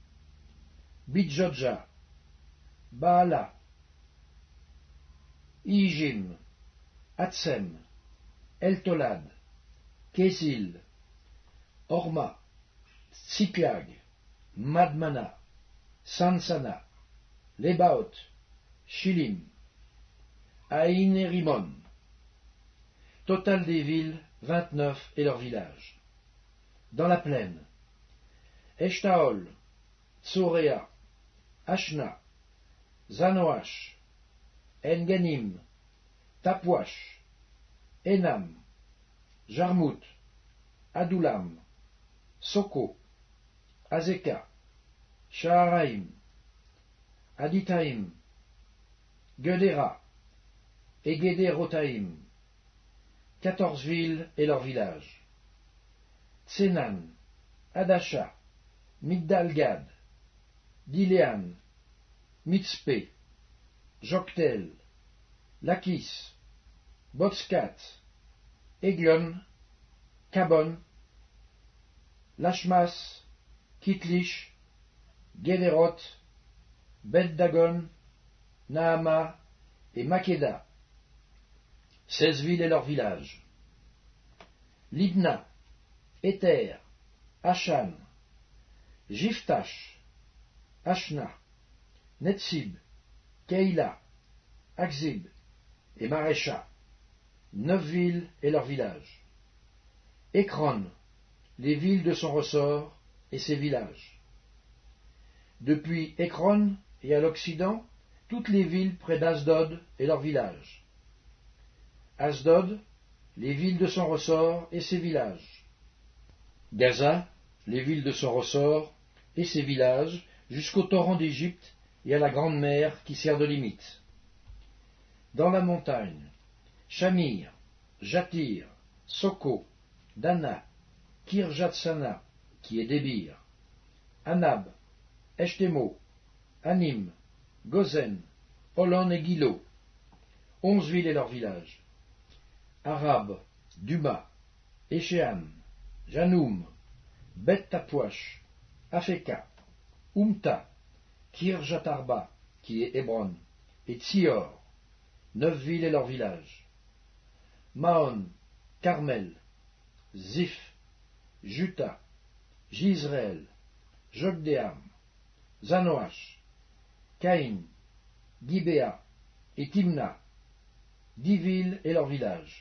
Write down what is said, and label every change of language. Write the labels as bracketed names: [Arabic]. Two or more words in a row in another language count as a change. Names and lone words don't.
[French] Bidjodja, Baala, Ijim, Hatsem, Eltolad, Késil, Orma, Tsiklag, Madmana, Sansana, Lebaot, Shilim, Aïn et Rimon. Total des villes, 29 et leurs villages. Dans la plaine, Eshtaol, Tsoréa, Ashna, Zanoach, Enganim, Tapwash, Enam, Jarmut, Adoulam, Soko, Azeka, Shaharaim, Aditaim, Gedera et Gederotaim, 14 villes et leurs villages. Tsenan, Adasha, Migdalgad, Diléan, Mitzpé, Joktel, Lakis, Botskat, Eglon, Kabon, Lashmas, Kitlish, Gederot, Bet-Dagon, Nahama et Makeda, 16 villes et leurs villages. Libna, Éther, Ashan, Jiftash, Ashna, Netsib, Keïla, Akzib et Marécha, 9 villes et leurs villages. Ekron, les villes de son ressort et ses villages. Depuis Ekron et à l'Occident, toutes les villes près d'Asdod et leurs villages. Asdod, les villes de son ressort et ses villages. Gaza, les villes de son ressort et ses villages, jusqu'au torrent d'Égypte et à la grande mer qui sert de limite. Dans la montagne, Shamir, Jatir, Soko, Dana, Kirjatsana, qui est Débir, Anab, Eshtemo, Anim, Gozen, Holon et Gilo, 11 villes et leurs villages. Arab, Duma, Échéan, Janoum, Bet-Tapouach, Afeka, Umta, Kirjatarba, qui est Hébron, et Tsior, 9 villes et leurs villages. Maon, Carmel, Ziph, Juta, Jisraël, Jokdeam, Zanoach, Caïn, Gibéa et Timna, 10 villes et leurs villages.